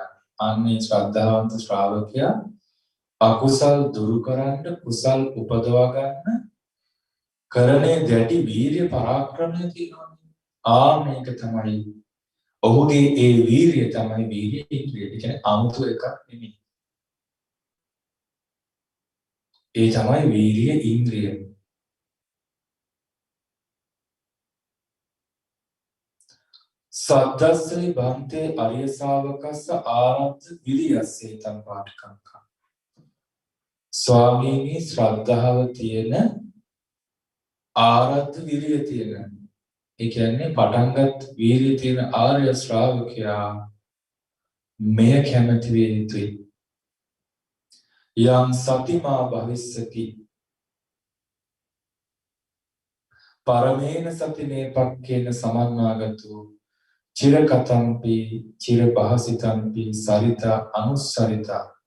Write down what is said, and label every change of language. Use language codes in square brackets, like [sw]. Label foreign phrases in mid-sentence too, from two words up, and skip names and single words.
[si] අන්නේ ශ්‍රද්ධාවන්ත ශ්‍රාවකයා අකුසල් දුරු කරන්න කුසල් උපදවා ගන්න කරන්නේ දැඩි වීරිය පරාක්‍රමය තියෙනවා. මේක තමයි ඔහුගේ ඒ වීරිය තමයි වීරිය ඉන්ද්‍රිය. ඒ කියන්නේ 아무තු එකක් නෙමෙයි. ඒ තමයි වීරිය ඉන්ද්‍රිය. [pi] සද්දස්සේ බන්තේ අරිය ශාවකස්ස ආරද්ධ විරියස්සේ තම් පාඨකංකා. [si] ස්වාමීනි ශ්‍රද්ධාව තියෙන ආරද්ධ විරිය තියෙන. ඒ කියන්නේ පටන්ගත් වීරිය තියෙන ආර්ය ශ්‍රාවකයා මෙය කැමති වේ යුතුයි. [pi] යම් සතිමා භවිස්සති පරමේන සතිනේ පක්කේන සමන්නාගතු චිරකතම්පි චිර භාසිතම්පි සරිතා අනුස්සරිතා.